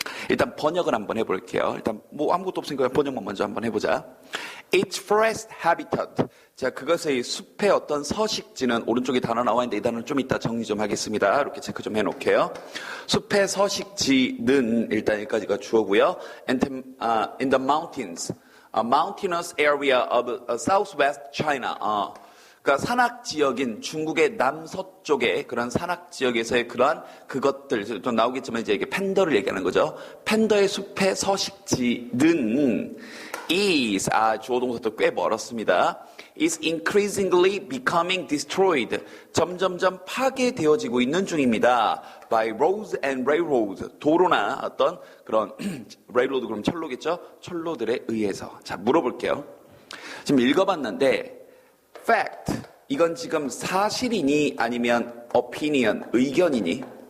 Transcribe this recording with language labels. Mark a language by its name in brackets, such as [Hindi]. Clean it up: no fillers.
[Korean] 일단 번역을 한번 해볼게요. 일단 뭐 아무것도 없으니까 번역만 먼저 한번 해보자. [English] Its forest habitat. [Korean] 자, 그것의 숲의 어떤 서식지는 오른쪽에 단어 나와 있는데 이 단어는 좀 이따 정리 좀 하겠습니다. 이렇게 체크 좀 해놓을게요. 숲의 서식지는 일단 여기까지가 주어고요. [English] In the mountains, a mountainous area of southwest China. [Korean] 그러니까 산악 지역인 중국의 남서쪽의 그런 산악 지역에서의 그러한 그것들 좀 나오겠지만 이제 이게 팬더를 얘기하는 거죠. 팬더의 숲의 서식지는 is 주어 동사도 꽤 멀었습니다. [English] is increasingly becoming destroyed. [Korean] 점점점 파괴되어지고 있는 중입니다. [English] by roads and railroads. [Korean] 도로나 어떤 그런 railroad 그럼 철로겠죠? 철로들에 의해서. 자, 물어볼게요. 지금 읽어봤는데 fact, 이건 지금 사실이니 아니면 opinion, 의견이니?